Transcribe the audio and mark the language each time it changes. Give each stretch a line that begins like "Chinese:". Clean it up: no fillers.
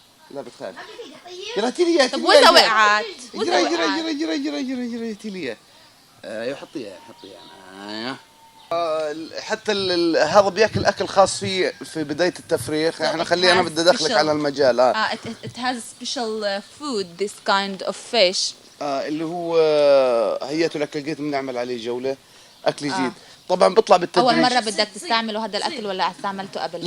Arabic: لا بتخاف. بيدك طيب يلا هاتي لي اياها. طب وإذا وقعت؟ جري وإذا جري وقعت؟ جري جري جري جري جري هاتي لي اياها. ايوه حطيها حطيها. ايوه. حتى هذا بياكل اكل خاص فيه في بدايه التفريخ. احنا خلينا انا بدي ادخلك على المجال.
English: It has special food, this kind of fish.
Arabic: اللي هو هيئته لك لقيت بنعمل عليه جوله اكل جديد. طبعا بيطلع بالتدريج. أول مرة بدك تستعمله هذا الأكل ولا استعملته قبل؟